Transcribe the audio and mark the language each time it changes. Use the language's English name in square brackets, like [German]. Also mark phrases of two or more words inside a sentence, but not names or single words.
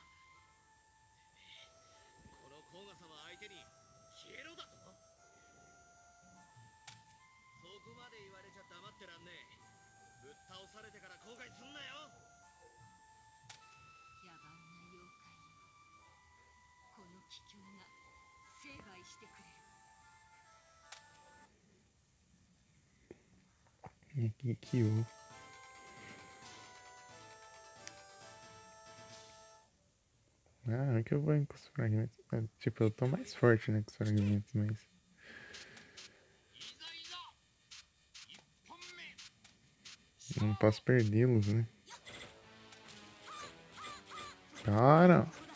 [Japanese] この甲賀様相手に消えろだと。そこまで言われちゃ黙ってらんねえ。ぶっ倒されてから後悔すんなよ。野蛮な妖怪よ、この気境が成敗してくれる。 [Portuguese] E aqui, Kyo. Ah, é que eu vou com os fragmentos. Tipo, eu tô mais forte, né, com os fragmentos, mas... [Japanese] いざいざ。一本目。 [Portuguese] não posso perdê-los, né? Cara!